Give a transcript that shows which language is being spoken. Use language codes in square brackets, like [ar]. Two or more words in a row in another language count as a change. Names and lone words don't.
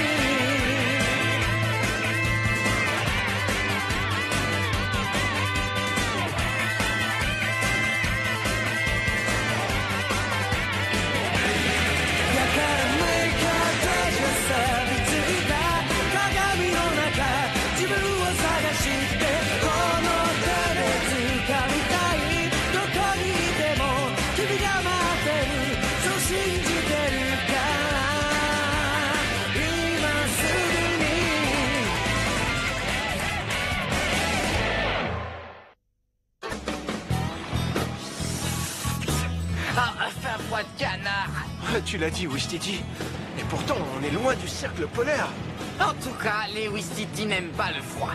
[ja] だから向かってじゃ錆びついた鏡の中自分を探してこの手で掴みたいどこにいても君が待ってるそう信じてるから今すぐに [fr] Ah, fait un froid de canard. Tu l'as dit, Wistiti. Et pourtant, on est loin du cercle polaire. En tout cas, les Wistiti n'aiment pas le froid.